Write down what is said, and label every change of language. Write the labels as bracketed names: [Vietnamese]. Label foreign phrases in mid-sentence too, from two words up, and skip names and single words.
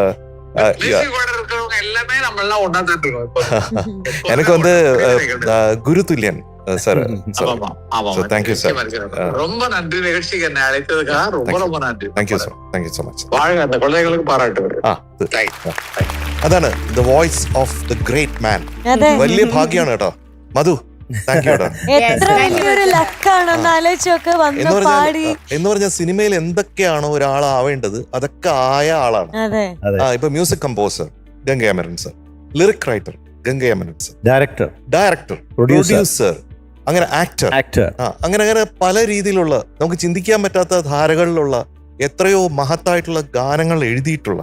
[Tamil] எல்லாமே நம்ம எல்லாம் ஒன்னா தான் இருக்கோம். எனக்கு வந்து குரு துல்லியன் சார். [English] thank you sir. [Tamil] ரொம்ப நன்றி நிகழ்ச்சிக்கு என்னை அழைத்ததுக்காக ரொம்ப நன்றி. [English] thank you sir. thank you so much. [Tamil] வாழ்க. அந்த குழந்தைகளுக்கு பாராட்டு. [Malayalam] അതാണ് [English] the voice of the great man. [Malayalam] വലിയ ഭാഗ്യമാണ് കേട്ടോ മധു. എത്ര വലിയൊരു ലക്കാണെന്ന് ആലോചിച്ചൊക്കെ വന്ന് പാടി. എന്ന് പറഞ്ഞ സിനിമയിൽ എന്തൊക്കെയാണോ ഒരാളാവേണ്ടത് അതൊക്കെ ആയ ആളാണ്. ഇപ്പൊ [English] music composer [Malayalam] ഗംഗ അമരൻ സർ, [English] lyric writer [Malayalam] ഗംഗ അമരൻ സർ, [English] director producer, [Malayalam] അങ്ങനെ ആക്ടർ, അങ്ങനെ പല രീതിയിലുള്ള നമുക്ക് ചിന്തിക്കാൻ പറ്റാത്ത ധാരകളിലുള്ള എത്രയോ മഹത്തായിട്ടുള്ള ഗാനങ്ങൾ എഴുതിയിട്ടുള്ള.